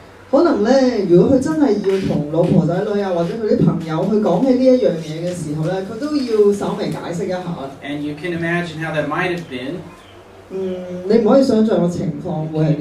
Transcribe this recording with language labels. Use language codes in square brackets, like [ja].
[yue] 可能咧，如果佢真係要同老婆仔女啊，或者佢啲朋友去講起呢一樣嘢嘅時候咧，佢都要稍微解釋一下。 [en] And you can imagine how that might have been. [yue] 你唔可以想像個情況會係點？